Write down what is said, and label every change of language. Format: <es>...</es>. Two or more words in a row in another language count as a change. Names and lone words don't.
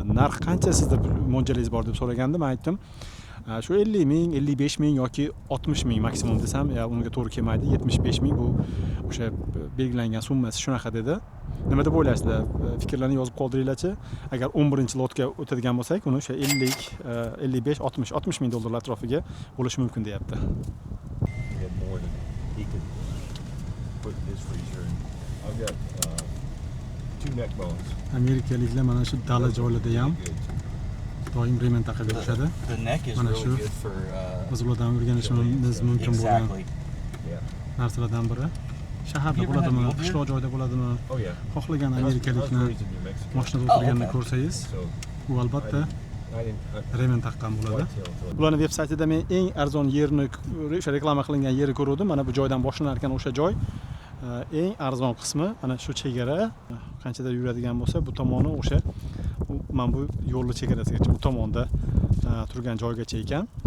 <uz>Narx qancha sizda mo'ljallangiz bor deb so'raganda, men aytdim, shu 50,000, 55,000 yoki 60,000 maksimum desam, unga to'g'ri kelmaydi. 75,000 bu o'sha belgilangan summasi shunaqa dedi. Nima deb o'ylaysizlar? Fikrlarni yozib qoldiringlarchi. Agar 11-lotga o'tadigan bo'lsak, uni o'sha 50, 55, 60 ming dollar atrofiga bo'lishi mumkin deyapti.</uz> <en>He had more than he could put in his freezer. I've got 2 neck bones.</en> <uz>Amerikaliklar mana shu dala joylarda ham doim remont taqib yurishadi.</uz> <en>The neck is</en> <uz>Mana</uz> <en>really</en> <uz>shu</uz> <en>good for</en> <uz>biz ulardan o'rganishimiz mumkin bo'lgan</uz> <en>exactly. Yeah.</en> <uz>narsalardan biri. Shaharda bo'ladimi, qishloq joyda bo'ladimi?</uz> <en>Oh yeah.</en> <uz>Xohlagan</uz> <en>I was</en> <uz>amerikalikni</uz> <en>raised in New Mexico.</en> <uz>mashinada o'tirganini ko'rsangiz,</uz> <en>So</en> <uz>u albatta</uz> <en>I didn't</en> <uz>remont taqqan bo'ladi.</uz> <en>whitetail.</en> <uz>Ularning veb-saytida men eng arzon yerni, o'sha reklama qilingan yerni ko'rdim. Mana bu joydan boshlanar ekan o'sha joy. Eng arzon qismi mana shu chegara. Qanchadir yuradigan bo'lsa, bu tomoni o'sha men bu yo'lni chegarasigacha bu tomonda turgan joygacha ekan.</uz>